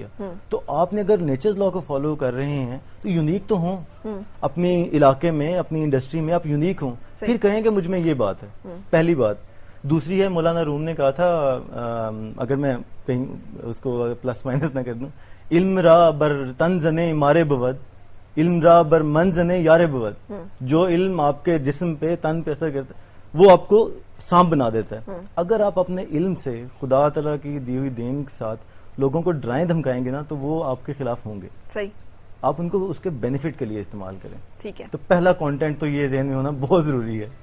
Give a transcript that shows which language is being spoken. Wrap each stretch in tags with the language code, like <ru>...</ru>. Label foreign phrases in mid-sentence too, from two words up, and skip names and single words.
<ur>تو آپ نے اگر</ur> <en>nature's law</en> <ur>کو فالو کر رہے ہیں تو یونیک تو ہوں, اپنے علاقے میں, اپنی انڈسٹری میں آپ یونیک ہوں, پھر کہیں کہ مجھ میں یہ بات ہے. پہلی بات. دوسری ہے, مولانا روم نے کہا تھا, اگر میں کہیں اس کو</ur> <en>plus minus</en> <ur>نہ کر دوں,</ur> <fa>علم را بر تن زنے مارے بود, علم را بر من زنے یارے بود.</fa> <ur>جو علم آپ کے جسم پہ, تن پہ اثر کرتا ہے وہ آپ کو سانپ بنا دیتا ہے. اگر آپ اپنے علم سے خدا تعالیٰ کی دی ہوئی دین کے ساتھ لوگوں کو ڈرائیں دھمکائیں گے نا, تو وہ آپ کے خلاف ہوں گے. صحیح. آپ ان کو اس کے بینیفٹ کے لیے استعمال کریں. ٹھیک ہے. تو پہلا کانٹینٹ تو یہ ذہن میں ہونا بہت ضروری ہے.</ur>